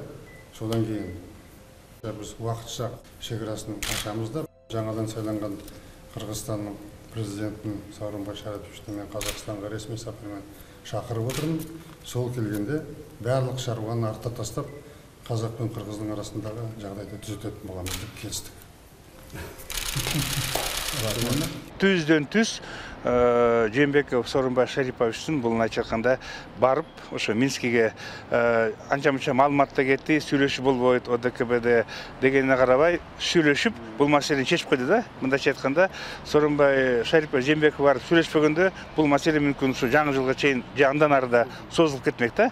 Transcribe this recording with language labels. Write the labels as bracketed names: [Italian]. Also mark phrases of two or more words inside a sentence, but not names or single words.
[Kazakh] Содан кейін біз уақытша шекарасын ашамыз да, жаңадан сайланған Қырғызстанның президентін Сооронбай Шариповичті мен Қазақстанға ресми сапармен шақырып отырмын. Сол келгенде барлық шаруаны артта тастап, қазақ пен қырғыздың арасындағы жағдайды түзететін боламыз деп келістік. [Kyrgyz] Түзден түз Жээнбеков Сооронбай Шариповичтин бул айтканда барып, ошо Минскиге анча-мынча маалыматта кетти, сүйлөшүү болбойт, ОДКБД дегенине карабай сүйлөшүп, бул маселени чечип койду да. Мындайча айтканда, Сооронбай Шарипович Жээнбеков барып сүйлөшпөгөндө, бул маселе мүмкүн ушу жаңы жылга чейин же андан ары да созулуп кетмек да.